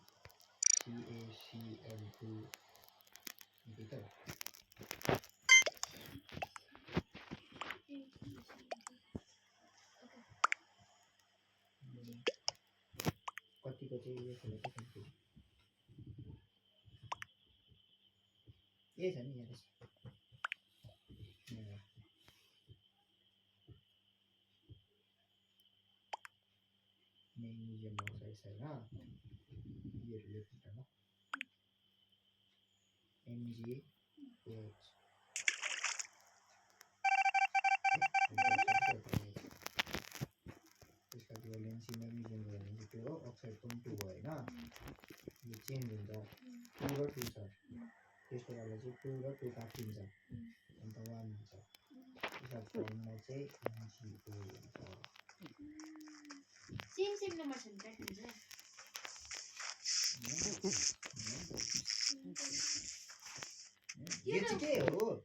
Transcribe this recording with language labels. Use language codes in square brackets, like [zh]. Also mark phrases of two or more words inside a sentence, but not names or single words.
[ne] CaCl2 यति त कतिको चाहिँ यो खोला चाहिँ ए छ नि यहाँ [en] magnesium oxide [hi] है ना ये रिलेटेड है ना [ne] MgOH इसका वैलेंसी [en] magnesium valency [ne] 2 हो ऑक्साइड को 2 [hi] है ना ये [ne] चेंज हुन्छ 2 र 2 छ त्यसको बेला चाहिँ 2 र 2 काटिन्छ अन्त 1 हुन्छ यसको फर्मुला चाहिँ MgO हुन्छ सेम नम्बर छ नि काटिन्छ ये चाहिँ के हो